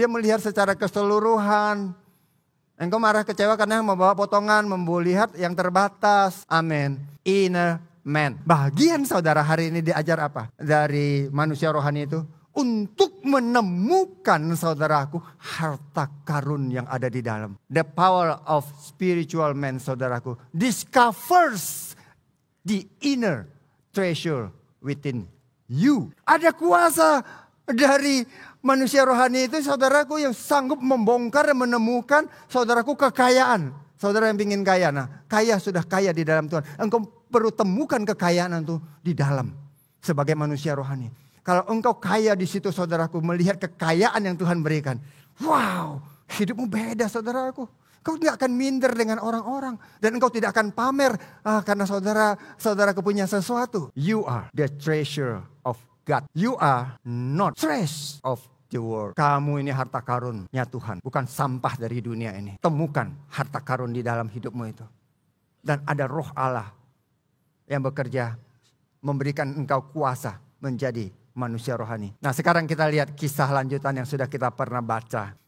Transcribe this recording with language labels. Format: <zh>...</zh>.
<id>Dia melihat secara keseluruhan. Engkau marah kecewa karena membawa potongan, melihat yang terbatas. Amin. Inner man. Bagian saudara hari ini diajar apa? Dari manusia rohani itu. Untuk menemukan saudaraku harta karun yang ada di dalam.</id> <en>The power of spiritual man, saudaraku. Discovers the inner treasure within you.</en> <id>Ada kuasa dari manusia rohani itu, saudaraku, yang sanggup membongkar dan menemukan saudaraku kekayaan. Saudara yang ingin kaya, nah kaya sudah kaya di dalam Tuhan. Engkau perlu temukan kekayaan itu di dalam sebagai manusia rohani. Kalau engkau kaya di situ, saudaraku, melihat kekayaan yang Tuhan berikan. Wow, hidupmu beda, saudaraku. Kau tidak akan minder dengan orang-orang. Dan engkau tidak akan pamer karena saudaraku punya sesuatu.</id> <en>You are the treasure of God. You are not trash of the world.</en> <id>Kamu ini harta karunnya Tuhan. Bukan sampah dari dunia ini. Temukan harta karun di dalam hidupmu itu. Dan ada roh Allah yang bekerja memberikan engkau kuasa menjadi manusia rohani. Nah, sekarang kita lihat kisah lanjutan yang sudah kita pernah baca.</id>